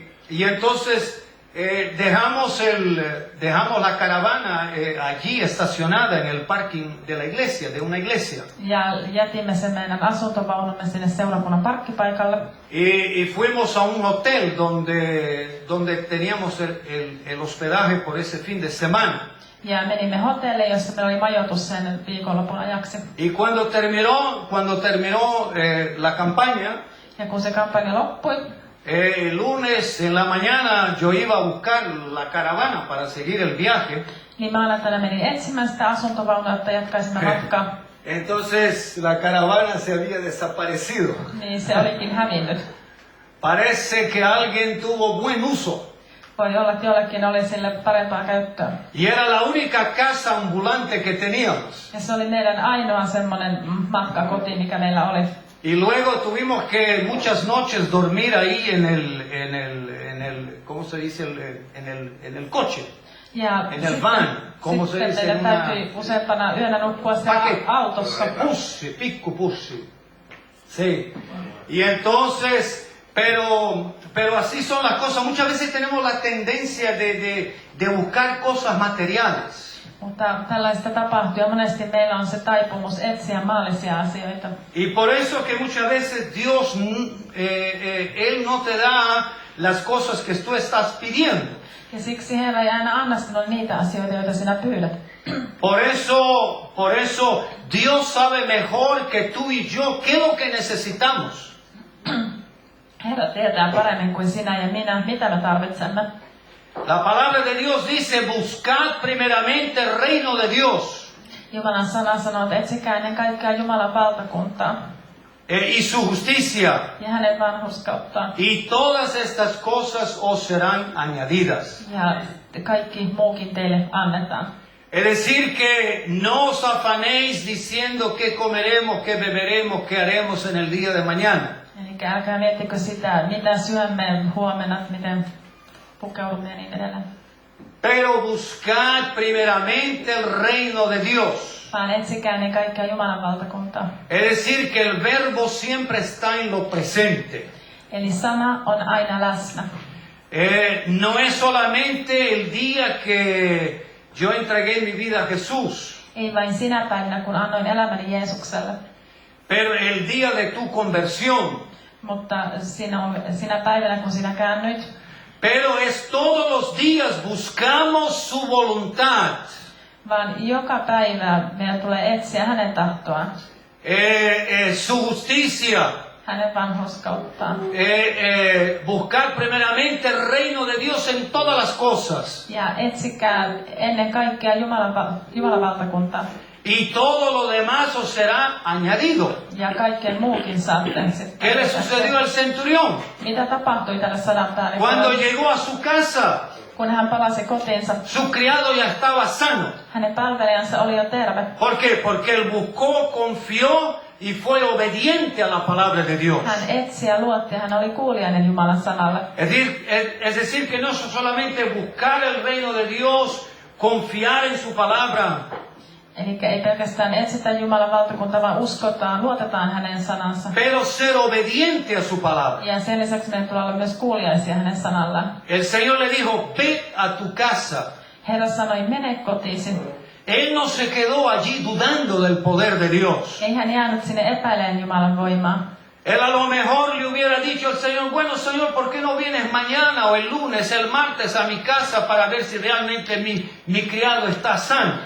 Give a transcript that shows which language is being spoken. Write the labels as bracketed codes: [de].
[es] Y entonces dejamos la caravana allí estacionada en el parking de la iglesia, de una iglesia. [fi] Ja jätimme sen meidän asuntovaunumme sinne seurakunnan parkkipaikalle. [es] Y fuimos a un hotel donde teníamos el hospedaje por ese fin de semana. [fi] Ja menimme hotelliin, jossa meillä oli majoitus sen viikonlopun ajaksi. [es] Y cuando terminó la campaña, [fi] ja kun se kampanja loppui, [es] el lunes en la mañana yo iba a buscar la caravana para seguir el viaje. [fi] Niin maanantaina menin etsimään sitä asuntovaunua, että jatkaisimme matkaa. [es] Entonces la caravana se había desaparecido. [fi] Niin se olikin hävinnyt. [es] Parece que alguien tuvo buen uso. [fi] Voi olla, että jollekin oli sille parempaa käyttöä. [es] Y era la única casa ambulante que teníamos. [fi] Ja se oli meidän ainoa semmoinen matkakoti, mikä meillä oli. [es] Y luego tuvimos que muchas noches dormir ahí en el ¿cómo se dice? En el coche. [fi] Ja [es] en el van, ¿cómo se dice? [fi] Sitten meidän täytyi useampana yönä nukkua siellä autossa. Pussi, piccupussi. [es] Sí. Y entonces, pero así son las cosas. Muchas veces tenemos la tendencia de buscar cosas materiales. [fi] Mutta tällaista tapahtuu ja monesti meillä on se taipumus etsiä maallisia asioita. [es] Y por eso que muchas veces Dios, Él no te da las cosas que tú estás pidiendo. [fi] Ja siksi Herra ei aina anna sinulle niitä asioita, joita sinä pyydät. [es] Por eso Dios sabe mejor que tú y yo qué es lo que necesitamos. [fi] Herra tietää paremmin kuin sinä ja minä, mitä me tarvitsemme. [es] La palabra de Dios dice, buscad primeramente el reino de Dios [fi] Jumalan sana sanoo, että etsikää ennen kaikkea Jumalan valtakuntaa [es] y su justicia, [fi] ja hänen vanhurskauttaan. [es] y todas estas cosas os serán añadidas. [fi] Ja kaikki muukin teille annetaan. [es] Es decir, que no os afanéis diciendo qué comeremos, qué beberemos, qué haremos en el día de mañana. [fi] Eli älkää miettikö sitä, mitä syömme huomenna, miten pukeudumme ja niin edelleen. [es] Pero buscad primeramente el reino de Dios. [fi] Vaan etsikää ennen kaikkea Jumalan valtakuntaa. [es] Es decir, que el verbo siempre está en lo presente. [fi] Eli sana on aina läsnä. [es] No es solamente el día que yo entregué mi vida a Jesús, [fi] Ei vain sinä päivänä, kun annoin elämäni Jeesukselle, [es] pero el día de tu conversión. [fi] mutta sinä päivänä, kun sinä käännyit. [es] Pero es todos los días buscamos su voluntad. [fi] Vaan joka päivä meidän tulee etsiä hänen tahtoaan, [es] Su justicia. [fi] hänen vanhurskauttaan. [es] Buscar primeramente el reino de Dios en todas las cosas. [fi] Ja etsikää ennen kaikkea Jumalan valtakuntaa. [es] Y todo lo demás os será añadido. [fi] Ja kaikkeen muukin saatte sitten. [es] ¿Qué le sucedió al centurión? [fi] Mitä tapahtui tälle sadan [es] Cuando llegó a su casa, [fi] kun hän palasi kotiinsa? [es] su criado ya estaba sano. [fi] Hänen palvelijansa oli jo terve. [es] ¿Por qué? Porque él buscó, confió y fue obediente a la palabra de Dios. [fi] Hän etsi ja luotti, hän oli kuulijainen Jumalan sanalle. [es] Es decir, que no solamente buscar el reino de Dios, confiar en su palabra, [fi] Eli ei pelkästään etsitä Jumalan valtakuntaa, vaan uskotaan, luotetaan hänen sanansa. [es] pero ser obediente a su palabra. [fi] Ja sen lisäksi meidän tulee olla myös kuulijaisia hänen sanallaan. [es] El Señor le dijo, ve a tu casa. [fi] Herra sanoi, mene kotiisi. [es] Él no se quedó allí dudando del poder de Dios. [fi] Ei hän jäänyt sinne epäilemään Jumalan voimaa. [es] Él a lo mejor le hubiera dicho al Señor, bueno Señor, ¿por qué no vienes mañana o el lunes, el martes a mi casa para ver si realmente mi criado está sano?